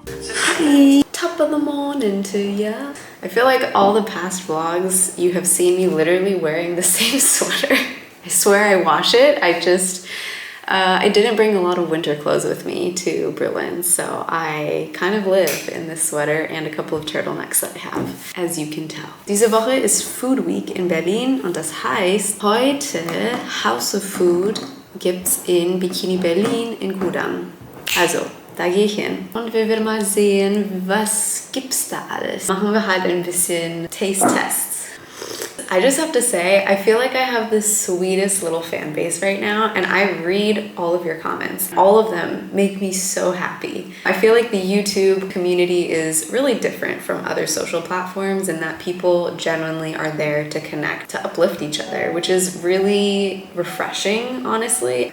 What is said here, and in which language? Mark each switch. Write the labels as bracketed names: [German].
[English] Hi! Top of the morning to ya. I feel like all the past vlogs you have seen me literally wearing the same sweater. I swear I wash it. I didn't bring a lot of winter clothes with me to Berlin, so I kind of live in this sweater and a couple of turtlenecks that I have, as you can tell. [German] Diese Woche ist Food Week in Berlin und das heißt, heute House of Food gibt's in Bikini Berlin in Kudamm. Also, Dagegen. Und wir werden mal sehen, was gibt's da alles. Machen wir halt ein bisschen Taste-Tests. [English] I just have to say, I feel like I have the sweetest little fan base right now, and I read all of your comments. All of them make me so happy. I feel like the YouTube community is really different from other social platforms in that people genuinely are there to connect, to uplift each other, which is really refreshing, honestly.